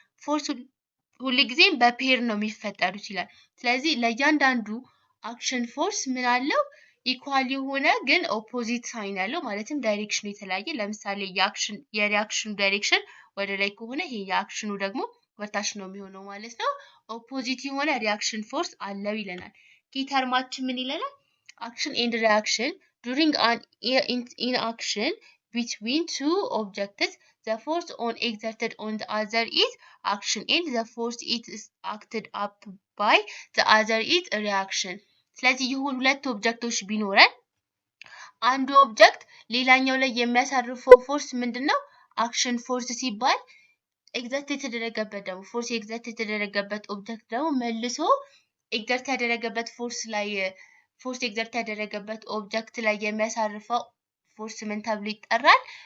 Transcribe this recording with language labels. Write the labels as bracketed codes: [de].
[am] Force ሁልጊዜም በፔር ነው የሚፈጠሩት ይላል። ስለዚህ ለእያንዳንዱ አክሽን ፎርስ ምን አለው? ኢኳል የሆነ ግን ኦፖዚት ሳይን ያለው ማለትም ዳይሬክሽኑ የተለያየ። ለምሳሌ የሪያክሽኑ ዳይሬክሽን ወደ ላይ ከሆነ ይሄ የአክሽኑ ደግሞ ወታች ነው የሚሆነው ማለት ነው። ኦፖዚት የሆነ ሪያክሽን ፎርስ አለው ይለናል። ኪ ተርማችን ምን ይለናል? [en] አክሽን ኤንድ ሪያክሽን during an inaction between two objects, the force exerted on the other is action and the force it is acted up by the other is reaction. [am] ስለዚህ ይሁን ሁለት ኦብጀክቶች ቢኖረን አንዱ ኦብጀክት ሌላኛው ላይ የሚያሳርፈው ፎርስ ምንድነው? አክሽን ፎርስ ሲባል ኤግዘርት የተደረገበት ደግሞ ፎርስ ኤግዘርት የተደረገበት ኦብጀክት ደግሞ መልሶ ኤግዘርት ያደረገበት ፎርስ ኤግዘርት ያደረገበት ኦብጀክት ላይ የሚያሳርፈው ፎርስ ምን ተብሎ ይጠራል?